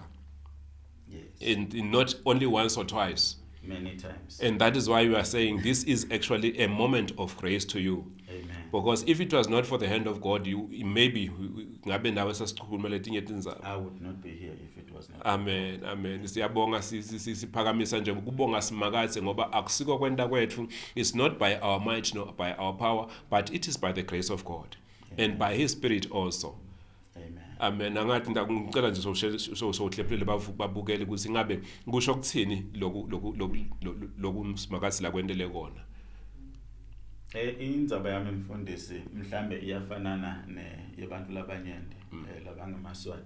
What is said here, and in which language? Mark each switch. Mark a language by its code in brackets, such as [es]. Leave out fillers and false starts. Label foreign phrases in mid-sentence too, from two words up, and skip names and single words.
[en] Yes. And not only once or twice. Many times. And that is why we are saying this is actually a moment of grace to you. Amen. Because if it was not for the hand of God, I would not be here if it was not. Amen. Amen. [ss] Siyabonga siphakamisa nje ukubonga simakathe ngoba akusiko kwenta kwethu. [en] It's not by our might nor by our power, but it is by the grace of God. Amen. And by His Spirit also. Amen. [ss] Angathi ngicela nje sohlephele babukele ukuthi ngabe kusho ukuthini lokhu simakathe la kwendele kona. Indzaba yami mfundisi mhlambe iyafanana yebantu labanyende labangamaswati.